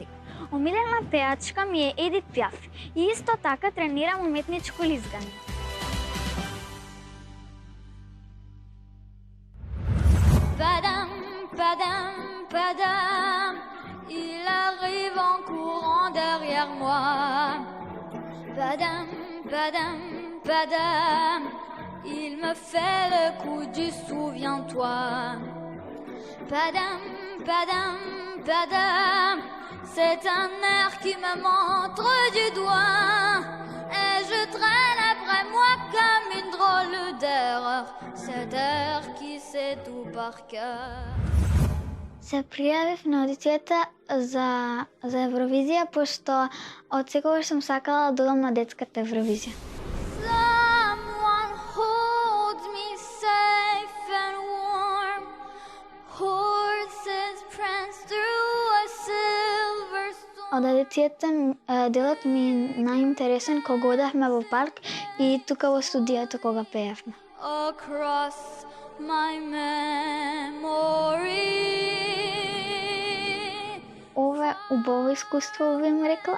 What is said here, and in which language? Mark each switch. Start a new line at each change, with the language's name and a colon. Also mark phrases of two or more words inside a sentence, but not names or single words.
Macedonian: Омилена пеачка ми е Едит Пиаф и исто така тренирам уметничко лизгање.
French: Padam, padam, padam, il arrive en courant derrière moi. Padam, padam, padam, il me fait le coup du souviens-toi. Padam, padam, padam, c'est un air qui me montre du doigt. Et je traîne après moi comme une drôle d'erreur, cet air qui sait tout par cœur.
Macedonian: Се пријавив на аудицијата за Евровизија, пошто од секогаш сум сакала да одам на детската Евровизија.
English: Someone holds me safe and warm. Horses prance through a silver storm.
Macedonian: Од аудицијата делот ми е најинтересен кога одевме во парк и тука во студиото кога пеевме.
English: Across my memory.
Macedonian: Ова е убаво искуство, би ми рекла.